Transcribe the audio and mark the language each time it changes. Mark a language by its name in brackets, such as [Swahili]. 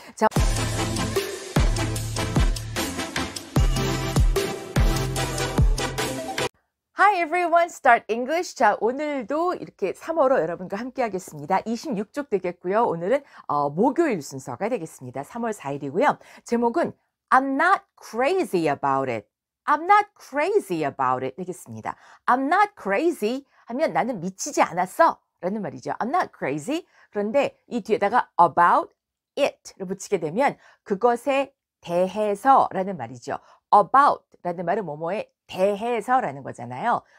[English] 자, Hi everyone, Start English. [Korean] 자, 오늘도 이렇게 3어로 여러분과 함께 하겠습니다. 26쪽 되겠고요. 오늘은 목요일 순서가 되겠습니다. 3월 4일이고요. 제목은 [English] I'm not crazy about it. I'm not crazy about it [Korean] 되겠습니다. [English] I'm not crazy [Korean] 하면 나는 미치지 않았어 라는 말이죠. [English] I'm not crazy. [Korean] 그런데 이 뒤에다가 [English] about it [Korean] 를 붙이게 되면 그것에 대해서 라는 말이죠. about 라는 말은 뭐뭐에 대해서라는 거잖아요.